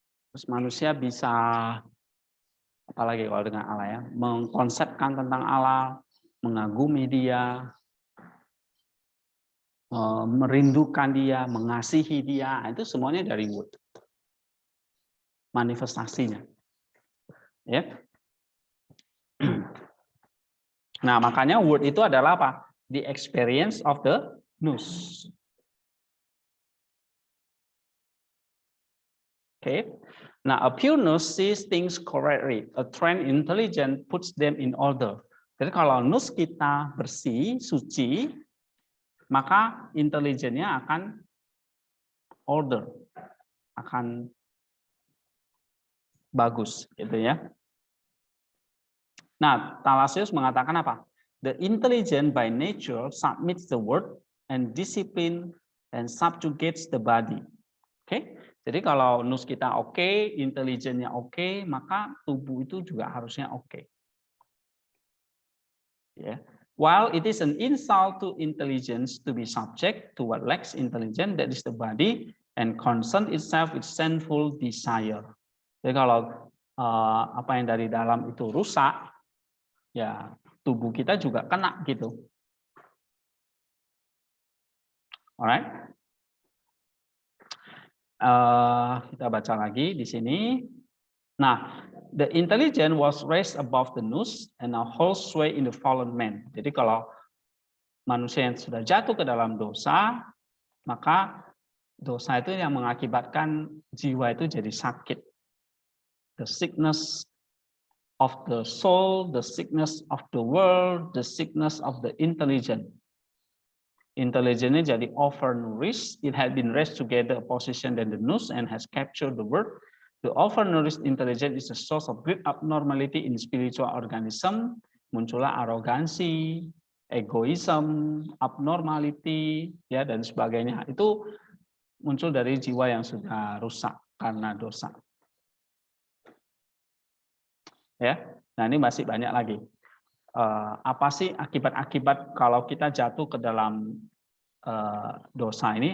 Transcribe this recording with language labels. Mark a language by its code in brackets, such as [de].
[id] Terus manusia bisa apalagi kalau dengan Allah ya, mengkonsepkan tentang Allah, mengagumi dia, merindukan dia, mengasihi dia, itu semuanya dari word. Manifestasinya. Ya. Nah, makanya word itu adalah apa? [en] The experience of the nous. Okay. Now, a pure nous sees things correctly. A trained intelligence puts them in order. [id] Jadi kalau nous kita bersih, suci, maka intelijennya akan order, akan bagus, gitu ya. Nah, Thalassius mengatakan apa? [en] The intelligent by nature submits the word and discipline and subjugates the body. [id] Oke, jadi kalau nous kita oke, intelijennya oke, maka tubuh itu juga harusnya oke. [en] Yeah. While it is an insult to intelligence to be subject to what lacks intelligence, that is the body, and concern itself with sinful desire. [id] Jadi kalau apa yang dari dalam itu rusak, ya tubuh kita juga kena gitu. [en] Alright. [id] Kita baca lagi di sini. Nah, [en] the intelligence was raised above the nous and now holds sway in the fallen man. [id] Jadi kalau manusia yang sudah jatuh ke dalam dosa, maka dosa itu yang mengakibatkan jiwa itu jadi sakit. [en] The sickness of the soul, the sickness of the world, the sickness of the intelligence. Intelligence [id] jadi [en] overnourished. It had been raised together a position than the nous and has captured the word. The overnourished intelligence is a source of great abnormality in spiritual organism. [id] Muncullah arogansi, egoism, abnormality, ya dan sebagainya. Itu muncul dari jiwa yang sudah rusak karena dosa. Ya, nah ini masih banyak lagi. Apa sih akibat-akibat kalau kita jatuh ke dalam dosa ini?